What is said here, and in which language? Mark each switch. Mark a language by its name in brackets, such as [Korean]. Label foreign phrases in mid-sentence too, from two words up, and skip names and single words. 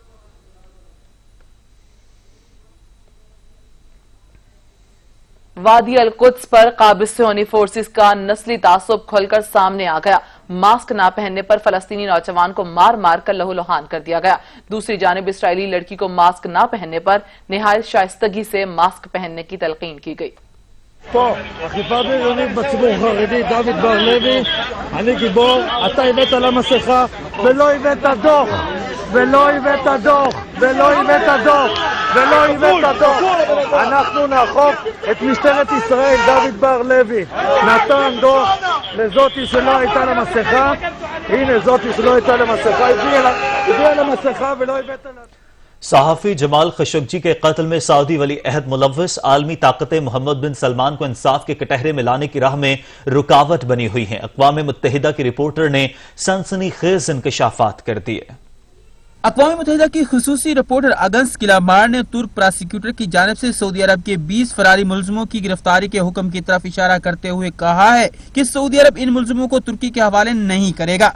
[Urdu] وادی القدس پر قابستانی فورسز کا نسلی تعصب کھل کر سامنے آ گیا. ماسک نہ پہننے پر فلسطینی نوجوان کو مار مار کر لہولہان کر دیا گیا. دوسری جانب اسرائیلی لڑکی کو ماسک نہ پہننے پر نہایت شائستگی سے ماسک پہننے کی تلقین کی گئی. [Hebrew] אכיפה בריונית בציבור החרדי, דוד בר לוי, אני גיבור, אתה הבאת למסכה ולא הבאת דוח, ולא הבאת דוח, ולא הבאת דוח, ולא הבאת דוח. אנחנו נאכוף את משטרת ישראל, דוד בר לוי נתן דוח לזאתי שלא הייתה למסכה, הנה זאתי שלא הייתה למסכה, הביאה למסכה ולא הבאת לה. [Urdu] صحافی جمال خاشقجی کے قتل میں سعودی ولی عہد ملوث عالمی طاقتیں محمد بن سلمان کو انصاف کے کٹہرے میں لانے کی راہ میں رکاوٹ بنی ہوئی ہیں. اقوام متحدہ کی رپورٹر نے سنسنی خیز انکشافات کر دیے. اقوام متحدہ کی خصوصی رپورٹر اگنس کیلامار نے ترک پراسیکیوٹر کی جانب سے سعودی عرب کے 20 فراری ملزموں کی گرفتاری کے حکم کی طرف اشارہ کرتے ہوئے کہا ہے کہ سعودی عرب ان ملزموں کو ترکی کے حوالے نہیں کرے گا.